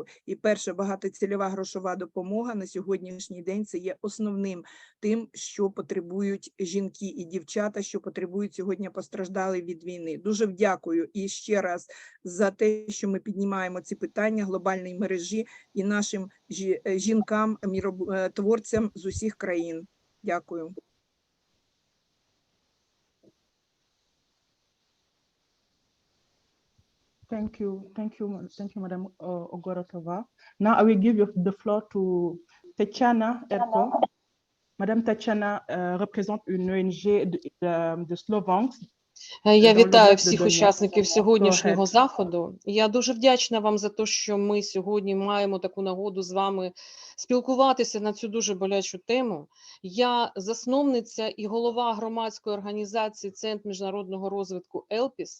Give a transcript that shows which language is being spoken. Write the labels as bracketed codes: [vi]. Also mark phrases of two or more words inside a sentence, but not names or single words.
[uk] І перша багатоцільова грошова допомога на сьогоднішній день це є основним тим, що потребують жінки і дівчата, що потребують сьогодні постраждали від війни. Дуже дякую і ще раз за те, що ми піднімаємо ці питання глобальної мережі і нашим жінкам, миротворцям з усіх країн. Дякую. [en] Thank you, Madam Ogorotova. Now I will give you the floor to Tatiana Erko. [fr] Madame Tatiana représente une ONG de Slovaks. [uk] Я вітаю всіх учасників сьогоднішнього заходу. Я дуже вдячна вам за те, що ми сьогодні маємо таку нагоду з вами спілкуватися на цю дуже болячу тему. Я засновниця і голова громадської організації Центр міжнародного розвитку «Елпіс».